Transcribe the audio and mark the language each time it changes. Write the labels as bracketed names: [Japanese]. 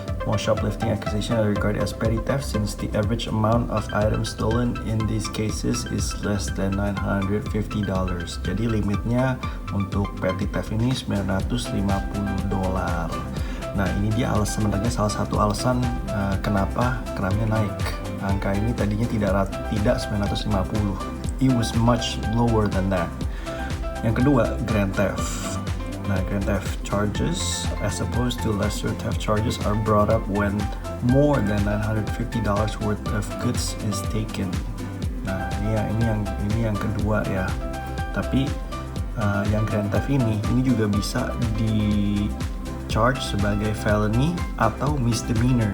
[English] Most shoplifting accusations are regarded as petty theft since the average amount of items stolen in these cases is less than $950. [Indonesian] Jadi limitnya untuk petty theft ini $950. Nah, ini dia sebenarnya salah satu alasan kenapa crime-nya naik. Angka ini tadinya tidak 950. [English] It was much lower than that. [Indonesian] Yang kedua, [English] grand theft. Nah, grand theft charges as opposed to lesser theft charges are brought up when more than $950 worth of goods is taken. [Indonesian] Nah, ini yang kedua ya. Tapi yang grand theft ini juga bisa di charge sebagai felony atau misdemeanor.